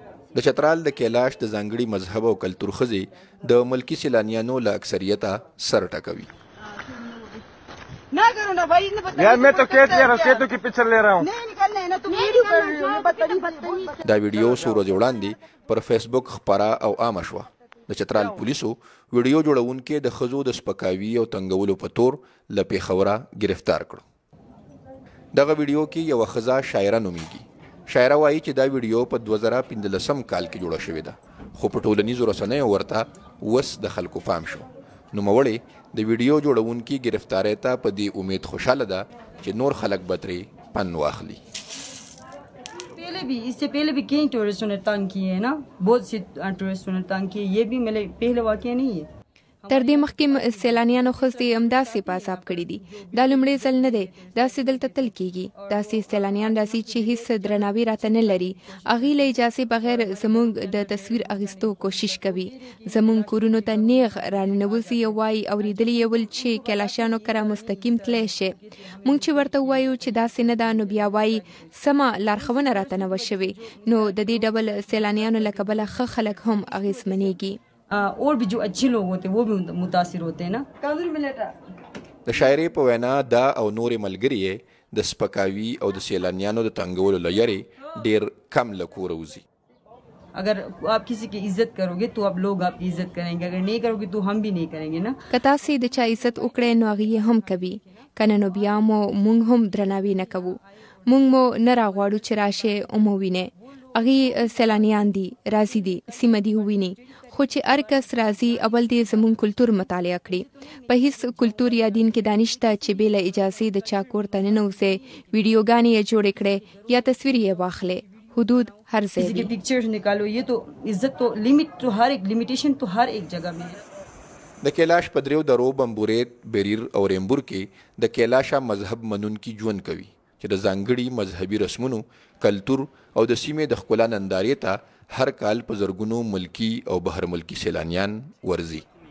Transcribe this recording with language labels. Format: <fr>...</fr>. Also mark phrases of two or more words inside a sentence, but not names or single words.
<ps>د چترال د کیلاش د ځانګړي مذهب او کلتور ښځې د ملکي سیلانیانو له اکثریته سر ټکوي.</ps> <ur>یار میں تو قید لے رہا ہوں، سیتو کی پکچر لے رہا ہوں.</ur> <ps>دا ویډیو څو ورځې وړاندې پر فیسبوک خپره او عامه شوه. د چترال پولیسو ویډیو جوړونکي د ښځو د سپکاوي او تنګولو په تور له پیښوره گرفتار کړو. دغه ویډیو کې یوه ښځه شاعره نومیږي. شاعره وایي چې دا ویډیو په 2015 کال کې جوړه شوې ده، خو په ټولنیزو رسنیو ورته اوس د خلکو پام شو. نوموړې د ویډیو جوړونکي گرفتارۍ ته په دې امید خوشحاله ده چې نور خلک به ترې پند واخلي.</ps> <ur>اس سے پہلے بھی کئی ٹورسٹوں نے تنگ کیے ہیں نا، بہت سے ٹورسٹوں نے تنگ کیے. یہ بھی میرے پہلے واقعہ نہیں ہے.</ur> <ps>تر دې مخکې سیلانیانو ښځې همداسې په عذاب کړي دي. دا لومړی ځل نه دی داسې دلته تل کیږي. داسې سیلانیان راځي چې هیڅ درناوی راته نه لري. هغې له اجازې بغیر زموږ د تصویر اخیستو کوشش کوي. زموږ کورونو ته نیغ راننوځي او وایي اورېدلي یې ول چې کیلاشیانو کره مستقیم تللی شي. موږ چې ورته ووایو چې داسې نه ده نو بیا وایي سمه لارښوونه راته نه وه شوې. نو د دې ډول سیلانیانو له کبله ښه خلک هم اغېزمنېږي.</ps> <ur>اور بھی جو اچھے لوگ ہوتے ہیں وہ بھی متاثر ہوتے ہیں نا.</ur> <ps>د شاعرې په وینا دا او نورې ملګري یې د سپکاوي او د سیلانیانو د تنګولو له یارې ډېر کم له کوره وځي.</ps> <ur>اگر آپ کسی کی عزت کروگے تو آپ لوگ آپکی عزت کریں گے، اگر نہیں کروگے تو ہم بھی نہیں کریں گے نا.</ur> <ps>که تاسې د چا عزت وکړئ نو هغې هم کوي، کنه نو بیا مو موږ هم درناوي نه کوو. موږ مو نه راغواړو چې راشئ او مو وینئ. هغې سیلانیان دي، راځي دي، سیمه دي وویني. خو چې هر کس راځي اول دې زموږ کلتور مطالعه کړي. په هیڅ کلتور یا دین کې دا نشته چې بې له اجازې د چا کور ته ننوځئ، ویډیوګانې یې جوړې کړئ یا تصویر یې واخلئ. حدود هر ځای دي.</ps> <ur>پکچرز نکالو، یہ تو عزت تو لمٹ تو ہر ایک لمیٹیشن تو ہر ایک جگہ میں ہے.</ur> <ps>د کیلاش په دریو درو بمبورید، بریر او ریمبور کې د کیلاشا مذهب منونکي ژوند کوي چې د ځانګړي مذهبي رسمونو، کلتور او د سیمې د ښکلا نندارې ته هر کال په زرګونو ملکي او بهر ملکي سیلانیان ورځي.</ps>